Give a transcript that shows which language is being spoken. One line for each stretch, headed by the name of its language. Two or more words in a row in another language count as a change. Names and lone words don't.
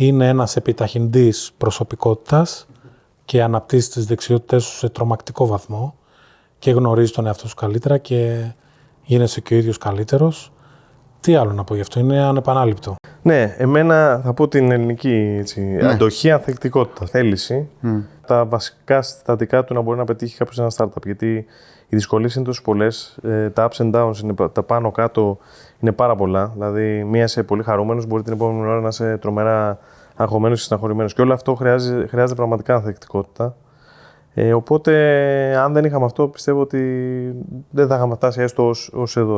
Greek: Είναι ένας επιταχυντής προσωπικότητας και αναπτύσσεις τις δεξιότητές σου σε τρομακτικό βαθμό και γνωρίζεις τον εαυτό σου καλύτερα και γίνεσαι και ο ίδιος καλύτερος. Τι άλλο να πω γι' αυτό, είναι ανεπανάληπτο. Ναι, εμένα θα πω την ελληνική αντοχή, ανθεκτικότητα, θέληση. Τα βασικά συστατικά του να μπορεί να πετύχει κάποιος ένα startup. Γιατί οι δυσκολίες είναι τόσο πολλές, τα
English: ups and downs,
Greek: τα πάνω κάτω είναι πάρα πολλά. Δηλαδή, μία είσαι πολύ χαρούμενος, μπορεί την επόμενη ώρα να είσαι τρομερά αγχωμένος και στεναχωρημένος. Και όλο αυτό χρειάζεται πραγματικά ανθεκτικότητα. Οπότε, αν δεν είχαμε αυτό, πιστεύω ότι δεν θα είχαμε φτάσει έστω ως εδώ.